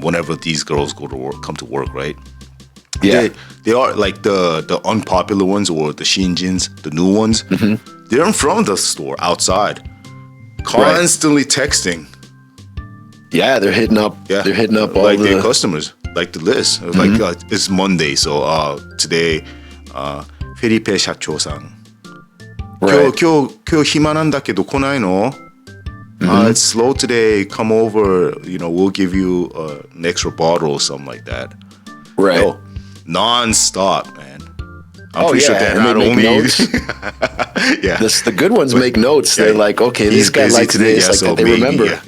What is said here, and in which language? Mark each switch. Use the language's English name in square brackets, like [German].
[English] Whenever these girls come to work, right? Yeah, they are like the unpopular ones or the shinjins, the new ones. they're in front of the store outside, constantly texting. Yeah, they're hitting up. Yeah, they're hitting up all like their customers, like the list. Like it's Monday, so today, Felipe [Japanese] 社長さん. [English] Right. [Japanese] 今日暇なんだけど来ないの? [English] It's slow today. Come over. We'll give you an extra bottle or something like that. Right. Yo, non-stop, man. I'm pretty sure they're not only. Yeah. The good ones make notes. They're like, okay, this guy likes this. Yeah, like so they maybe, remember.